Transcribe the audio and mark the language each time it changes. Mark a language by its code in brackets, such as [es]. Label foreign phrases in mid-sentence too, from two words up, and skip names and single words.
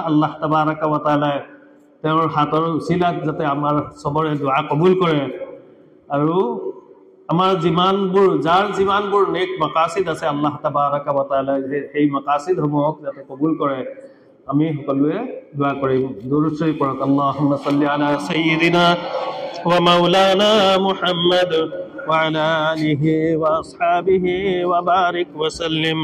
[ar] الله تبارك وتعالى [as] তেওঁৰ হাতৰ উচিলাত যাতে আমাৰ সবৰে দোৱা কবুল কৰে আৰু আমাৰ যাৰ যিমানবোৰ নেক মাকাসিদ আছে [ar] الله تبارك وتعالى [as] সেই মাকাসিদসমূহক যাতে কবুল কৰে, আমি সকলোৱে দোৱা কৰিম। দুৰুদ শৰীফ পঢ়ক। [ar] اللهم صل على سيدنا ومولانا محمد وعلى آله وأصحابه وبارك وسلم.